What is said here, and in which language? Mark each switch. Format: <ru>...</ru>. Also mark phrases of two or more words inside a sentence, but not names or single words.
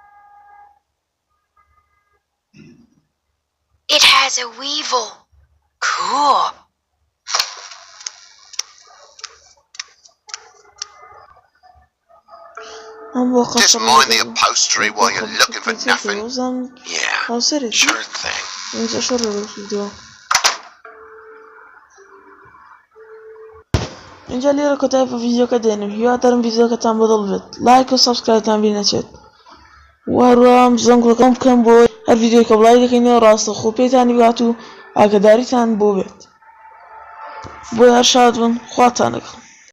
<en>It has a weevil. Cool. Cool. Just mind the upholstery while you're looking for nothing. Yeah, sure thing.</en> <fa>اینجا شروع ویدیو اینجا</fa> <ckb>لێرە کۆتایی بە ڤیدیۆکە دێنم هیوادارم ڤیدیۆکەتان بەدڵ بێت لایک و سەبسکرایبتان بیر نەچێت وهروەها زەنگۆکەم بکەم بۆ هەر ڤیدیۆکە بڵای دەکەینەوە ڕاستەوخۆ پێتانی بات و ئاگاداریتان بۆ بێت بۆی هەر شاد بن خواتان لەگەڵ</ckb>